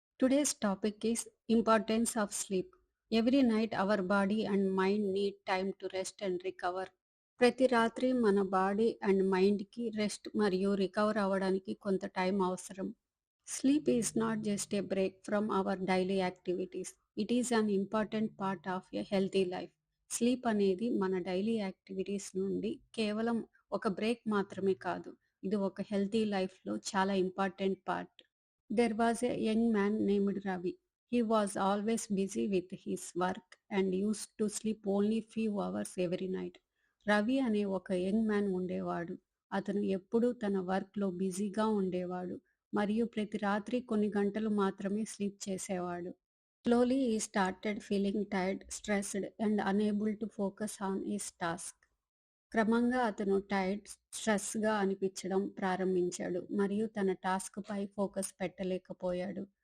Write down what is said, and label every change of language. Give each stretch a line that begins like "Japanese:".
English: Today's topic is importance of sleep. Every night our body and mind need time to rest and recover.
Telugu: ప్రతి రాత్రి మన body and మైండ్కి rest మరియు recover అవ్వడానికి కొంత time అవసరం.
English: Sleep is not just a break from our daily activities. It is an important part of a healthy life.
Telugu: Sleep అనేది మన డైలీ యాక్టివిటీస్ నుండి కేవలం ఒక బ్రేక్ మాత్రమే కాదు. ఇది ఒక హెల్తీ లైఫ్లో చాలా important part.
English: There was a young man named Ravi. He was always busy with his work and used to sleep only few hours every night.
Telugu: Ravi అనే ఒక యంగ్ మ్యాన్ ఉండేవాడు. అతను ఎప్పుడూ తన వర్క్లో బిజీగా ఉండేవాడు మరియు ప్రతి రాత్రి కొన్ని గంటలు మాత్రమే స్లీప్ చేసేవాడు.
English: Slowly he started feeling tired, stressed and unable to focus on his task.
Telugu: క్రమంగా అతను టైర్డ్, స్ట్రెస్‌గా అనిపించడం ప్రారంభించాడు మరియు తన టాస్క్‌పై ఫోకస్ పెట్టలేకపోయాడు.